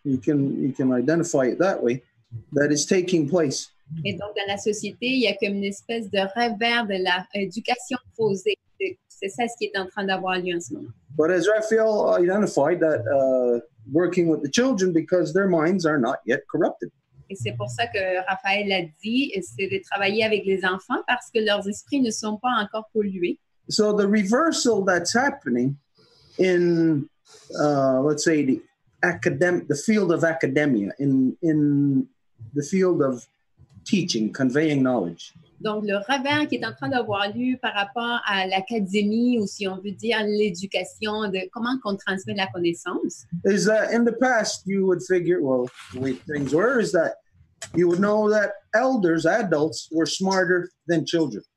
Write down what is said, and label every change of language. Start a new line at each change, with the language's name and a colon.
English: You can identify it that way. That is taking place.
French: Et donc dans la société, il y a comme une espèce de revers de l'éducation faussée. C'est ça ce qui est en train d'avoir lieu en ce moment.
English: But as Raphael identified that working with the children because their minds are not yet corrupted.
French: Et c'est pour ça que Raphaël a dit, c'est de travailler avec les enfants parce que leurs esprits ne sont pas encore pollués.
English: So the reversal that's happening in, let's say, the field of academia, in the field of teaching, conveying knowledge.
French: Donc, le revers qui est en train d'avoir lieu par rapport à l'académie, ou si on veut dire l'éducation, de comment qu'on transmet la connaissance.
English: Is that in the past you would figure, well, the way things were, is that you would know that elders, adults, were smarter than children.